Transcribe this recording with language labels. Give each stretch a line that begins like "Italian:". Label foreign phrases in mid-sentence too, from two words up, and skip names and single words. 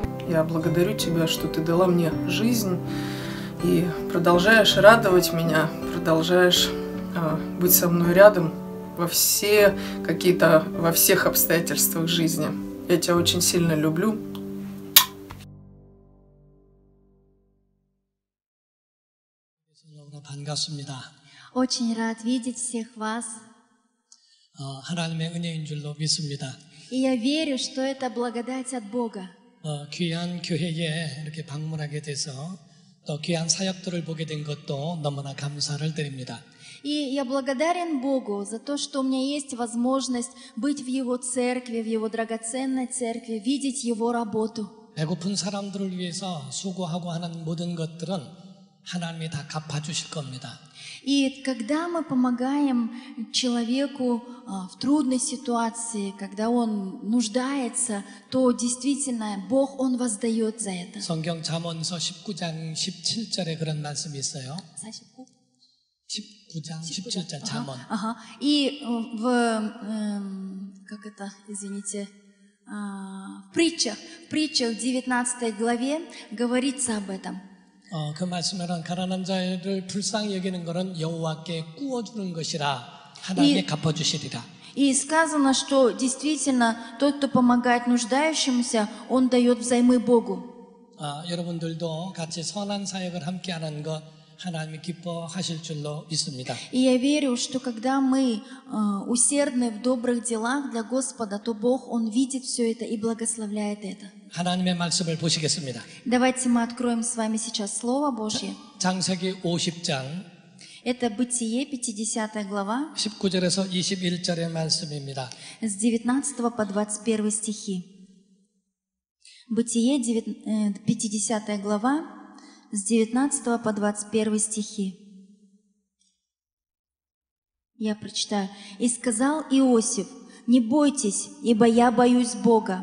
Russian: Я благодарю тебя, что ты дала мне жизнь и продолжаешь радовать меня, продолжаешь быть со мной рядом во всех обстоятельствах жизни. Я тебя очень сильно люблю. Очень рад видеть всех вас.
Korean: 하나님의 은혜인 줄로 믿습니다.
Russian: И я верю, что это благодать от Бога.
Korean: 귀한 교회에 이렇게 방문하게 돼서 또 귀한 사역들을 보게 된 것도 너무나 감사를 드립니다.
Russian: И я благодарен Богу за то, что у меня есть возможность быть в Его церкви, в Его драгоценной церкви, видеть Его работу.
Korean: 배고픈 사람들을 위해서 수고하고 하는 모든 것들은 하나님이 다 갚아주실 겁니다.
Russian: И когда мы помогаем человеку в трудной ситуации, когда он нуждается, то действительно Бог, Он воздает за это.
Korean: 성경 잠언서 19장 17절에 그런 말씀이 있어요. 19장 17절 잠언.
Russian: И в притчах 19 главе говорится об этом.
Korean: 그 말씀에는 가난한 자를 불쌍히 여기는 것은 여호와께 꾸어주는 것이라 하나님께 갚아주시리라.
Russian: И сказано, что действительно тот, кто помогает нуждающимся, он дает взаймы Богу.
Korean: 여러분들도 같이 선한 사역을 함께하는 것 하나님이 기뻐하실 줄로 믿습니다.
Russian: И я верю, что когда мы усердны в добрых делах для Господа, то Бог, Он видит все это и благословляет это.
Korean: 하나님의 말씀을 보시겠습니다.
Russian: Давайте мы откроем с вами сейчас Слово Божье.
Korean: 창세기 50장.
Russian: Это Бытие, 50 глава.
Korean: 19절에서 21절의 말씀입니다.
Russian: С 19 по 21 стихи. Бытие, 50 глава, с 19 по 21 стихи. Я прочитаю. «И сказал Иосиф: не бойтесь, ибо я боюсь Бога.